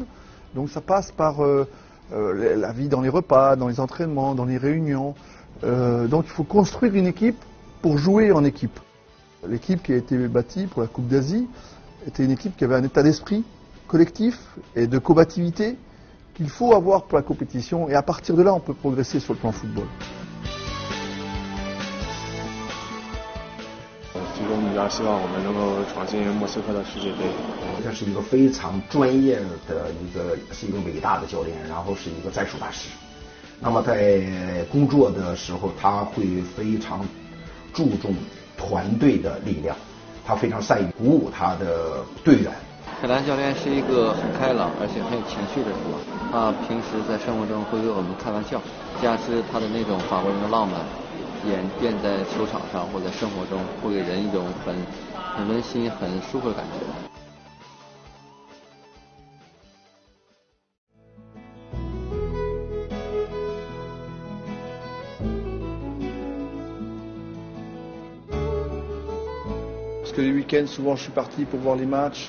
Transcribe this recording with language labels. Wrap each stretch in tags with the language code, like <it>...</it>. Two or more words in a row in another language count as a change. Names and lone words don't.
<fr>Donc ça passe par la vie dans les repas, dans les entraînements, dans les réunions. Donc il faut construire une équipe pour jouer en équipe. L'équipe qui a été bâtie pour la Coupe d'Asie était une équipe qui avait un état d'esprit collectif et de combativité qu'il faut avoir pour la compétition. Et à partir de là, on peut progresser sur le plan football.</fr> <zh>最终目标希望我们能够闯进莫斯科的世界杯。他是一个非常专业的是一个伟大的教练，然后是一个战术大师。那么在工作的时候，他会非常注重团队的力量，他非常善于鼓舞他的队员。海兰教练是一个很开朗而且很有情绪的人吧。他平时在生活中会跟我们开玩笑，加之他的那种法国人的浪漫，演变在球场上或者生活中，会给人一种很温馨、很舒服的感觉。</zh> <fr>Parce que les week-ends, souvent, je suis parti pour voir les matchs.</fr>